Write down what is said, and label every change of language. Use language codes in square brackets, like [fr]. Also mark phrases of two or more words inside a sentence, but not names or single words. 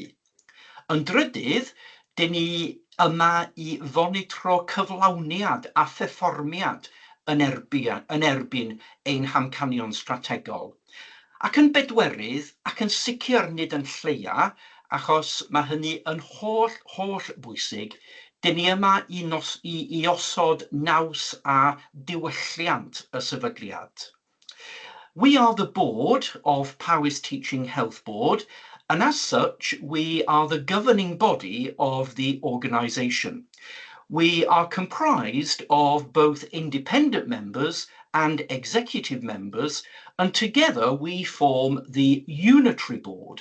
[cy] Yn drydydd, dyn ni yma i fonitro cyflawniad a pherfformiad yn erbyn ein hamcanion strategol. Ac yn bedwerydd, ac yn sicr nid yn lleia, achos mae hynny yn holl bwysig, dyn ni yma i osod naws a diwylliant y sefydliad. [en] We are the board of Powys Teaching Health Board, and as such, we are the governing body of the organisation. We are comprised of both independent members and executive members, and together we form the unitary board.